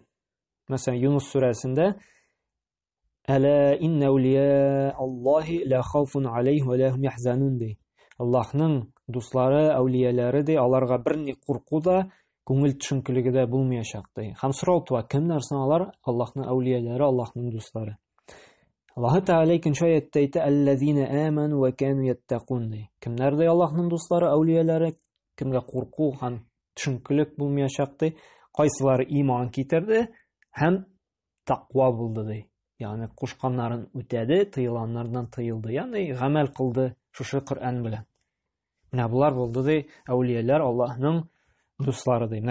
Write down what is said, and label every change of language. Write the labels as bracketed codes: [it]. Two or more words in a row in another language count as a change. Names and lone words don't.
[tt] Мәсәлән, Юнус сүрәсендә [ar] ألا إن أولياء الله لا خوف عليهم ولا هم يحزنون ди. [tt] Аллаһның дуслары, әулияләре ди, аларга берни курку да, күңел төшенкелеге дә булмаячак ди. Һәм сорау туа, кемнәр соң алар? Аллаһның әулияләре, Аллаһның дуслары. Аллаһ Тәгалә икенче аятта әйтә: [ar] "الذين آمنوا وكانوا يتقون" ди. [tt] Кемнәр ди Аллаһның дуслары, әулияләре? Кемгә курку һәм төшенкелек булмаячак ди? Кайсылары иман китерде һәм тақва булды ди. Ягъни кушканнарын үтәде, тыйылганнардан тыйылды. Ягъни гамәл кылды шушы Коръән белән. Менә булар булды ди әулияләр, Аллаһның дуслары ди.